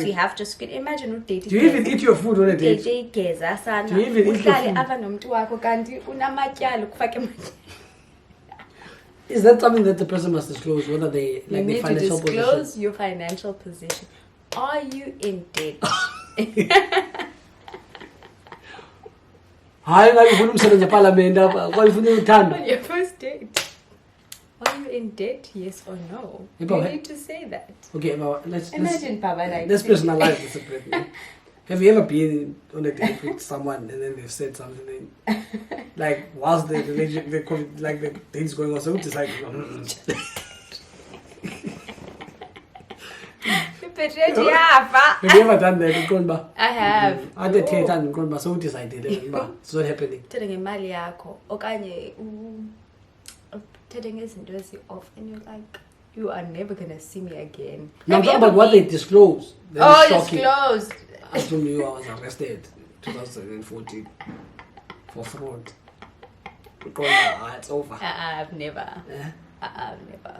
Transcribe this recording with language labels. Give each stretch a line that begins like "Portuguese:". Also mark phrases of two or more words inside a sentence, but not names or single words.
English: you have to scream. Imagine what dating. Do you even eat your food on a date? Do you even eat your food? Is that something that the person must disclose? Whether they like their financial position? You need to disclose your financial position. Are you in debt?
Xhosa: Hayi ngabe ufuna umsebenzi eParliament apha kwaye ufuna uthando.
English: On your first date. Are you in debt? Yes or no? You need to say that. Okay, well, let's personalize this a bit. Have you ever been on a date with someone and then they've said something like whilst the relationship, the date's going on, so it's like. Have you ever done that? I have. I did take time, so decided it's not happening. Telling
Xhosa: imali yakho okanye
English: telling izinto off and you're like, you are never gonna see me again. Now talk about what they disclose. Disclosed. I told you I was arrested in 2014 for fraud. Because it's over. I've never. Yeah? I've never.